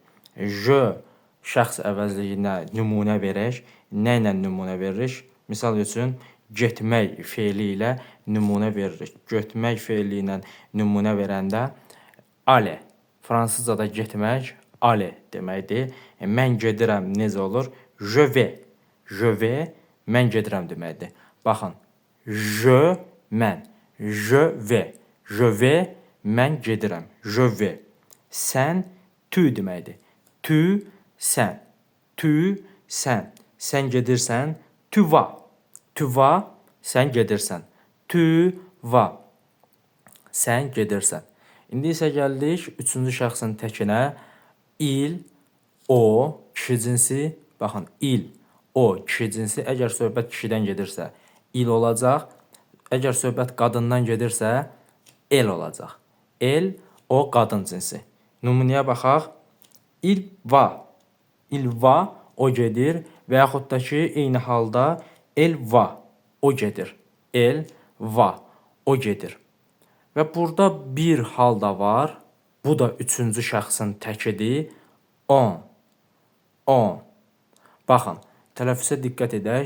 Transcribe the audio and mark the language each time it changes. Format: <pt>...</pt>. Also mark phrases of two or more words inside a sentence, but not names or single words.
<az>Je, şəxs əvəzliyinə nümunə verək. Nə ilə nümunə veririk? Misal üçün, getmək feili ilə nümunə veririk. Getmək feili ilə nümunə verəndə aller. Fransızcada getmək aller deməkdir. Mən gedirəm necə olur?</az> <fr>Je vais. Je vais,</fr> <az>mən gedirəm deməkdir. Baxın, je, mən.</az> <fr>Je vais. Je vais,</fr> <az>mən gedirəm.</az> <fr>Je vais.</fr> <az>Sən, tu deməkdir. Tu, sən. Tu, sən. Sən gedirsən,</az> <fr>tu vas. Tu vas,</fr> <az>sən gedirsən.</az> <fr>Tu vas.</fr> <az>Sən gedirsən. İndi isə gəldik üçüncü şəxsin təkinə. Il, o, kişi cinsi. Baxın, il, o, kişi cinsi. Əgər söhbət kişidən gedirsə, il olacaq. Əgər söhbət qadından gedirsə, el olacaq. El, o, qadın cinsi. Nümunəyə baxaq.</az> <fr>Il va. Il va,</fr> <az>o gedir. Və yaxud da ki, eyni halda</az> <fr>el va,</fr> <az>o gedir.</az> <fr>El va,</fr> <az>o gedir. Və burada bir hal da var. Bu da üçüncü şəxsin təkidir.</az> <fr>On. On.</fr> <az>Baxın, tələffüzə diqqət edək.</az>